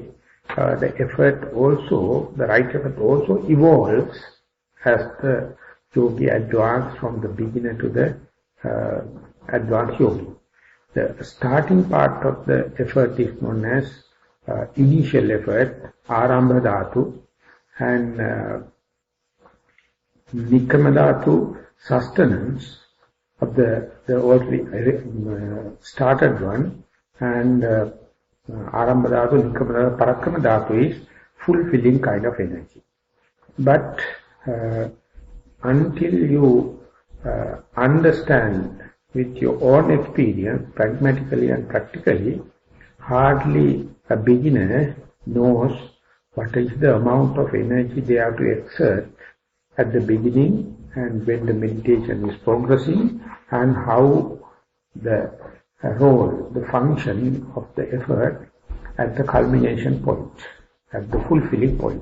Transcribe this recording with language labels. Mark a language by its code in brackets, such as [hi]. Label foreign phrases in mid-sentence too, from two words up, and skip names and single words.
[en] The effort also, the right effort also evolves as the yogi advances from the beginner to the advanced yogi. The starting part of the effort is known as initial effort, [pi] arambha dhatu, and nikkama dhatu, [en] sustenance of the already started one, and [pi] arambha dhatu, nikkama dhatu, parakrama dhatu [en] is fulfilling kind of energy. But until you understand with your own experience, pragmatically and practically, hardly a beginner knows what is the amount of energy they have to exert at the beginning and when the meditation is progressing, and how the role, the function of the effort at the culmination point, at the fulfilling point.